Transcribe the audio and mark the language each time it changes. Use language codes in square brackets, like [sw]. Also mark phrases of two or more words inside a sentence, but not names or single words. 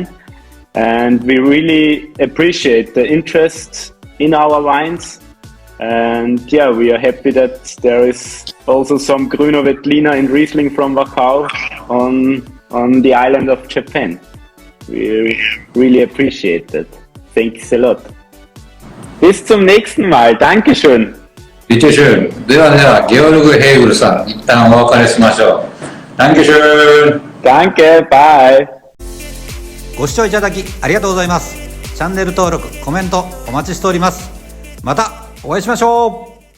[en] And we really appreciate the interest in our wines. And we are happy that there is also some Grüner Veltliner and Riesling from Wachau on the island of Japan. We really appreciate that. Thanks a lot. [de] Bis zum nächsten Mal. Dankeschön. Bitteschön. [ja] では、ゲオルグ・ヘーグルさん、一旦お別れしましょう。Dankeschön. [de] Danke, bye. [ja] ご視聴いただきありがとうございます。チャンネル登録、コメントお待ちしております。またお会いしましょう。